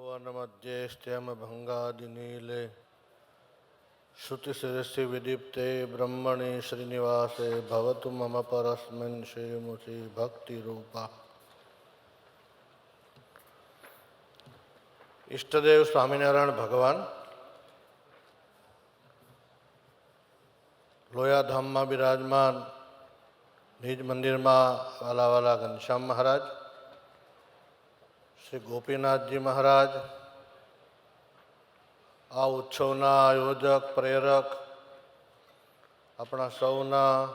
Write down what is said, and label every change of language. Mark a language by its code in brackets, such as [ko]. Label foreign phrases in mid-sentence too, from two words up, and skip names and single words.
[sa] पूर्णमध्येष्ट्यमभङ्गादिनीले श्रुतिशिरसि विदीप्ते ब्रह्मणि श्रीनिवासे भवतु मम परस्मिन् श्रीमुखी भक्तिरूपा। [gu] ઈષ્ટદેવ સ્વામિનારાયણ ભગવાન લોયાધામમાં બિરાજમાન નિજ મંદિરમાં વાલા વાલા ઘનશ્યામ મહારાજ, શ્રી ગોપીનાથજી મહારાજ, આ ઉત્સવના આયોજક પ્રેરક આપણા સૌના